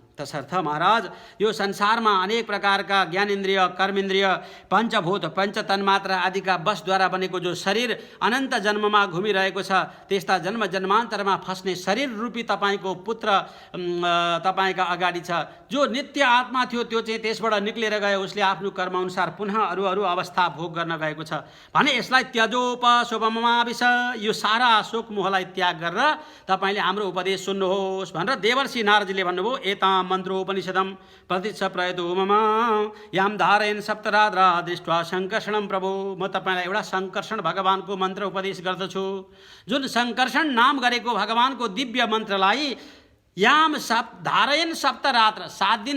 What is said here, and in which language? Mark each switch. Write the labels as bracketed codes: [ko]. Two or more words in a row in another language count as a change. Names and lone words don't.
[ne] तसर्थ महाराज यो संसारमा अनेक प्रकारका ज्ञानेन्द्रिय कर्मेन्द्रिय पञ्चभूत पञ्चतन्मात्रा आदिका वशद्वारा बनेको जो शरीर अनन्त जन्ममा घुमिरहेको छ, त्यस्ता जन्म जन्मान्तरमा फस्ने शरीर रूपी तपाईँको पुत्र तपाईँका अगाडि छ। जो नित्य आत्मा थियो त्यो चाहिँ त्यसबाट निक्लेर गयो, उसले आफ्नो कर्मअनुसार पुनः अरू अरू अवस्था भोग गर्न गएको छ। भने यसलाई त्यजोपशोभममाविश, यो सारा शोक मोहलाई त्याग गरेर तपाईँले हाम्रो उपदेश सुन्नुहोस् भनेर देवर्षि नारदजीले भन्नुभयो। [sa] एतां मन्त्रोपनिषदं प्रतिच्छ प्रयतो मम याम धारयन् सप्तरात्रा दृष्ट्वा सङ्कर्षणं प्रभो। [ne] म तपाईँलाई एउटा सङ्कर्षण भगवानको मन्त्र उपदेश गर्दछु। जुन सङ्कर्षण नाम गरेको भगवानको दिव्य मन्त्रलाई [sa] याम धारयन् सप्तरात्र [ne] 7 दिन